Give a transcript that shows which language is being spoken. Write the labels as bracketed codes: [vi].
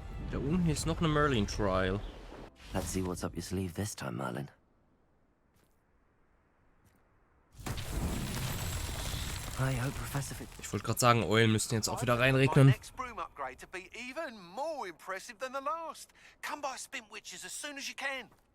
[de] Da unten ist noch eine Merlin Trial. [en] Let's see what's up your sleeve this time, Merlin. I hope Professor Fig... [de] Ich wollte gerade sagen, Eulen müssten jetzt auch wieder reinregnen. [en] Next broom upgrade to be even more impressive than the last. Come by Spin Witches as soon as you can.